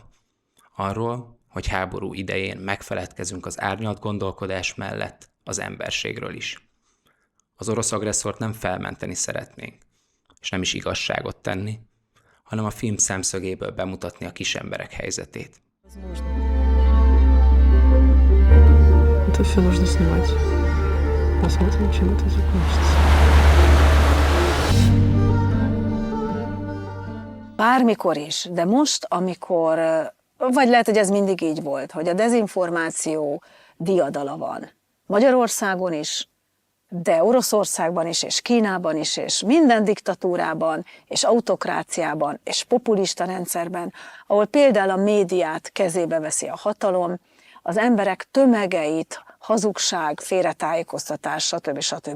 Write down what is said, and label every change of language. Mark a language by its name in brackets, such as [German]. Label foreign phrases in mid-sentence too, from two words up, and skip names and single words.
[Hungarian] Arról, hogy háború idején megfeledkezünk az árnyalt gondolkodás mellett az emberségről is. Az orosz agresszort nem felmenteni szeretnénk, és nem is igazságot tenni, hanem a film szemszögéből bemutatni a kisemberek helyzetét. [Russian] Это все нужно снимать. Посмотрим, чем это закончится. [Hungarian] Bármikor is, de most, amikor, vagy lehet, hogy ez mindig így volt, hogy a dezinformáció diadala van. Magyarországon is, de Oroszországban is, és Kínában is, és minden diktatúrában, és autokráciában, és populista rendszerben, ahol például a médiát kezébe veszi a hatalom, az emberek tömegeit hazugság, félretájékoztatás, stb.